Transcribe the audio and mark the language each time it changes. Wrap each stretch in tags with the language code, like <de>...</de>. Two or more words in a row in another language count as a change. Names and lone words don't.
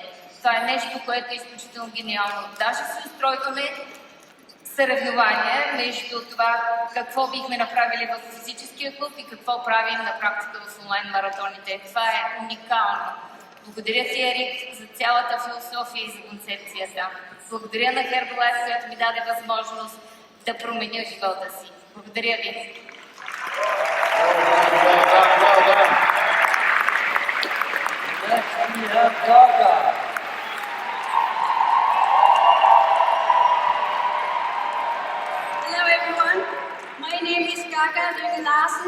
<bg>Това е нещо, което е изключително гениално. Даже си устройваме съревнования между това какво бихме направили в физическия клуб и какво правим на практика в онлайн маратоните. Това е уникално. Благодаря ти, Ерик, за цялата философия и за концепцията. Благодаря на Herbalife, която ми даде възможност да променя живота си. Благодаря ви.</bg> <en>Hello everyone, my name is Gaga Lykke Larsen.</en>